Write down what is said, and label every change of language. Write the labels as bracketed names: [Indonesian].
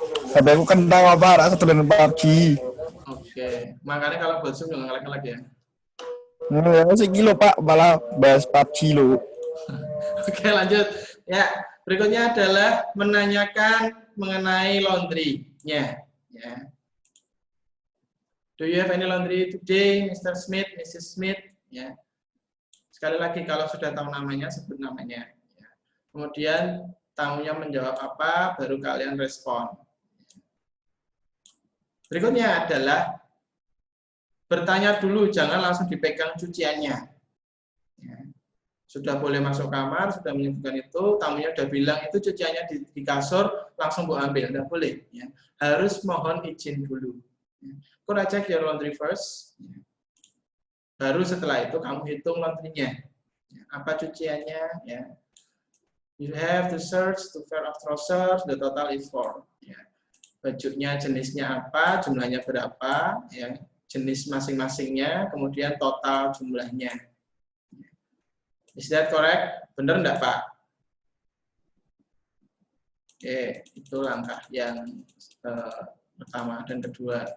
[Indonesian] HP aku kentang apa, rasa tulen PUBG. Oke, makanya kalau buat Zoom jangan ngelek-ngelek ya. Nah, masih gilo, Pak, malah bahas PUBG lo. Oke, lanjut. Ya, berikutnya adalah menanyakan mengenai laundry-nya. Ya. [English] Do you have any laundry today, Mr. Smith, Mrs. Smith? Ya. [Indonesian] Sekali lagi, kalau sudah tahu namanya, sebut namanya. Ya. Kemudian tamunya menjawab apa, baru kalian respon. Berikutnya adalah bertanya dulu, jangan langsung dipegang cuciannya. Ya. Sudah boleh masuk kamar, sudah menyebutkan itu, tamunya sudah bilang itu cuciannya di kasur, langsung Bu ambil, tidak boleh. Ya. Harus mohon izin dulu. Ya. [English] Could I check your laundry first? [Indonesian] Ya. Baru setelah itu kamu hitung laundry-nya. Ya. Apa cuciannya? Ya. [English] You have to search to pair of trousers, the total is 4. [Indonesian] Ya. Bajunya jenisnya apa, jumlahnya berapa, ya. Jenis masing-masingnya, kemudian total jumlahnya. [English] Is that correct? [Indonesian] Benar enggak, Pak? Oke, itu langkah yang pertama dan kedua.